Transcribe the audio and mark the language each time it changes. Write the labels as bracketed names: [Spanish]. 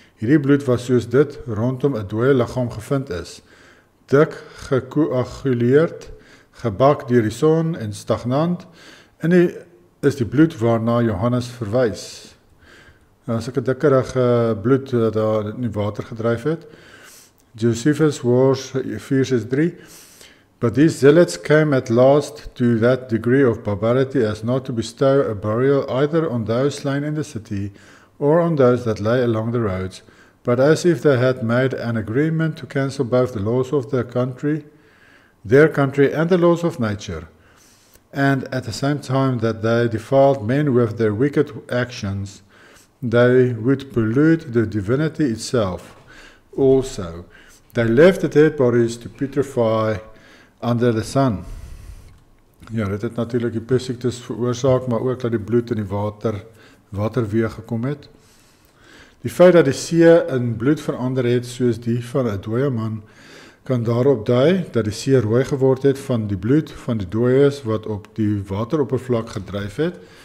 [Afrikaans] Hierdie bloed was soos dit rondom 'n dooie liggaam gevind is, dik gekoaguleerd, gebak deur die son en stagnant, en is die bloed waarna Johannes verwys. Nou, as ek 'n dikkerige bloed daar in die water gedryf het. Josephus was 4:3. [English] But these zealots came at last to that degree of barbarity as not to bestow a burial either on those slain in the city or on those that lay along the roads, but as if they had made an agreement to cancel both the laws of their country and the laws of nature, and at the same time that they defiled men with their wicked actions, they would pollute the divinity itself also. They left the dead bodies to putrefy under the sun. [Afrikaans] Ja, dit het natuurlik die pessiektes veroorsaak, maar ook dat die bloed in die waterweë gekom het. Die feit dat die see in bloed verander het soos die van 'n dooie man, kan daarop dui dat die see rooi geword het van die bloed van die dooies wat op die wateroppervlak gedryf het.